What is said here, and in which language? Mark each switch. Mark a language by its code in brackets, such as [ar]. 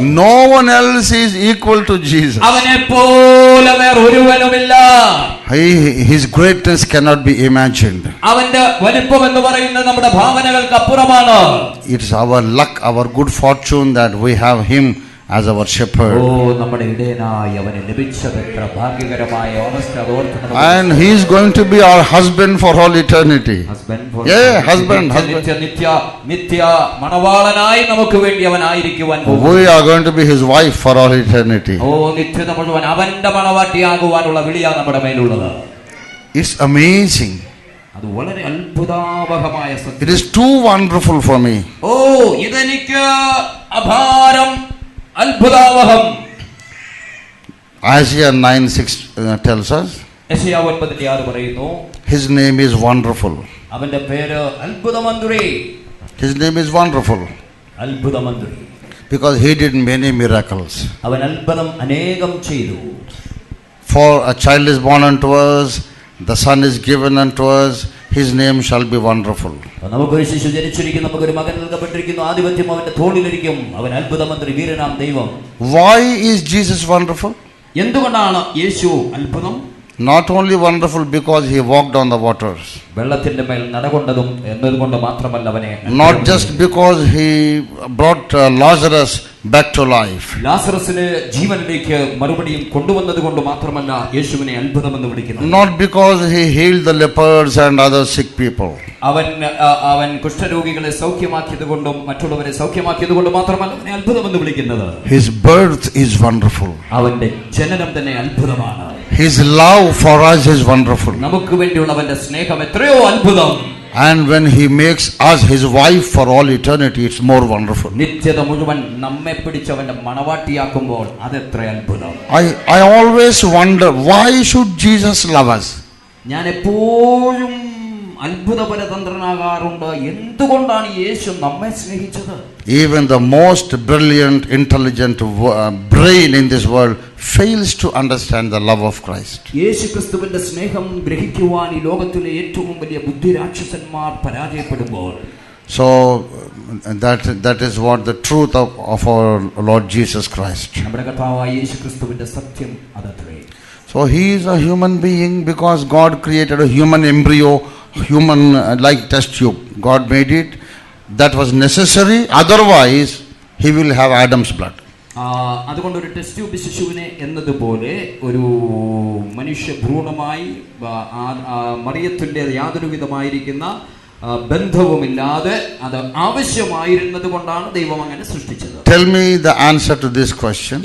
[en] No one else is equal to Jesus. [ml] അവനെ പോലെ വേറൊരുവനുമില്ല. [en] His greatness cannot be imagined. [ml] അവന്റെ വലിപ്പം എന്ന് പറയുന്നത് നമ്മുടെ ഭാവനകൾക്ക് അപ്പുറമാണ്. [en] It's our luck, our good fortune that we have him as our shepherd. [ml] നമ്മുടെ ഇടയനായി അവനെ ലഭിച്ചത് എത്ര ഭാഗ്യകരമായ അവസ്ഥ. [en] And he is going to be our husband for all eternity. Husband. [ml] നിത്യ മണവാളനായി നമുക്ക് വേണ്ടി അവനായിരിക്കുവാൻ പോകുന്നു. [en] We are going to be his wife for all eternity. [ml] നിത്യത മുഴുവൻ അവന്റെ മണവാട്ടിയാകുവാനുള്ള വിളിയാണ് നമ്മുടെ മേലുള്ളത്. [en] It's amazing. [ml] അത് വളരെ അത്ഭുതാവഹമായ സത്യം. [en] It is too wonderful for me. [ml] ഇതെനിക്ക് അപാരം അത്ഭുതാവഹം. [en] Isaiah 9:6 tells us. [ml] യെശയ്യാവ് 9:6 പറയുന്നു, [en] His name is wonderful. [ml] അവന്റെ പേര് അത്ഭുതമന്ത്രി. [en] His name is wonderful. [ml] അത്ഭുതമന്ത്രി. [en] Because he did many miracles. [ml] അവൻ അത്ഭുതം അനേകം ചെയ്തു. [en] For a child is born unto us, the son is given unto us, his name shall be wonderful. [ml] നമുക്കൊരു ശിശു ജനിച്ചിരിക്കുന്നു, നമുക്കൊരു മകൻ നൽകപ്പെട്ടിരിക്കുന്നു, ആധിപത്യം അവന്റെ തോളിലിരിക്കും, അവൻ അത്ഭുതമന്ത്രി, വീരനാം ദൈവം. [en] Why is Jesus wonderful? [ml] എന്തുകൊണ്ടാണ് യേശു അത്ഭുതം? [en] Not only wonderful because he walked on the waters. [ml] വെള്ളത്തിന്റെ മേൽ നടകൊണ്ടതും എന്നതുകൊണ്ട് മാത്രമല്ല അവനെ. [en] Not just because he brought Lazarus back to life. [ml] ലാസറസിനെ ജീവനിലേക്ക് മറുപടിയും കൊണ്ടുവന്നതുകൊണ്ട് മാത്രമല്ല യേശുവിനെ അത്ഭുതമെന്ന് വിളിക്കുന്നത്. [en] Not because he healed the lepers and other sick people. [ml] അവൻ കുഷ്ഠരോഗികളെ സൗഖ്യമാക്കിയതുകൊണ്ടും മറ്റുള്ളവരെ സൗഖ്യമാക്കിയതുകൊണ്ട് മാത്രമല്ല അവനെ അത്ഭുതമെന്ന് വിളിക്കുന്നത്. [en] His birth is wonderful. [ml] അവന്റെ ജനനം തന്നെ അത്ഭുതമാണ്. [en] His love for us is wonderful. [ml] നമുക്ക് വേണ്ടിയുള്ള അവന്റെ സ്നേഹം എത്രയോ അത്ഭുതം. [en] And when he makes us his wife for all eternity, it's more wonderful. [ml] നിത്യത മുഴുവൻ നമ്മെ പിടിച്ചവന്റെ മണവാട്ടിയാക്കുമ്പോൾ അതെത്ര അത്ഭുതം. [en] I always wonder, why should Jesus love us? [ml] ഞാൻ എപ്പോഴും അത്ഭുതപരതന്ത്രനാകാറുണ്ട്. എന്തുകൊണ്ടാണ് യേശു നമ്മെ സ്നേഹിച്ചത്? [en] Even the most brilliant, intelligent brain in this world fails to understand the love of Christ. [ml] യേശുക്രിസ്തുവിന്റെ സ്നേഹം ഗ്രഹിക്കുവാൻ ഈ ലോകത്തിലെ ഏറ്റവും വലിയ ബുദ്ധിരാക്ഷസന്മാർ പരാജയപ്പെടുമ്പോൾ. [en] So that is what the truth of our Lord Jesus Christ. [ml] നമ്മുടെ കർത്താവായ യേശുക്രിസ്തുവിന്റെ സത്യം അതത്രേ. [en] So he is a human being because God created a human embryo, human like test tube. God made it. That was necessary. Otherwise he will have Adam's blood. [ml] അതുകൊണ്ട് ഒരു test tube ശിശുവിനെ എന്നതുപോലെ ഒരു മനുഷ്യ ഭ്രൂണമായി മറിയത്തിന്റെ യാതൊരു വിധമായിരിക്കുന്ന ബന്ധവുമില്ലാതെ അത് ആവശ്യമായിരുന്നത് കൊണ്ടാണ് ദൈവം അങ്ങനെ സൃഷ്ടിച്ചത്. [en] Tell me the answer to this question.